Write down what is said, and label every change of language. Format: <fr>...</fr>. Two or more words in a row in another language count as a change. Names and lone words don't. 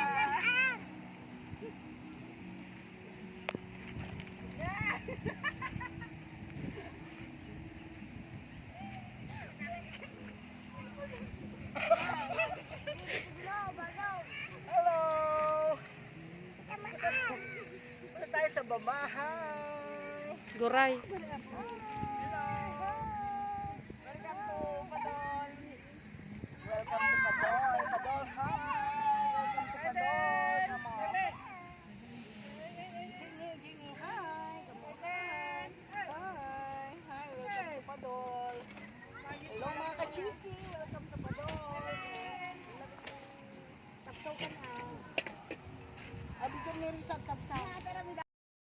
<en>Hello!</en> <tl>Punta tayo sa baba.</tl> <en>Hi! Guray. Hello! Welcome to Padol. Welcome to Padol. Padol, hi! Welcome to Padol. Come on. Gingy, hi! Kamusta? Hi! Hi! Welcome to Padol. Hello mga ka-cheesy! Welcome to Padol.</en> <tl>Tapsaw ka na. Abigyan ni Risa tapsaw.</tl>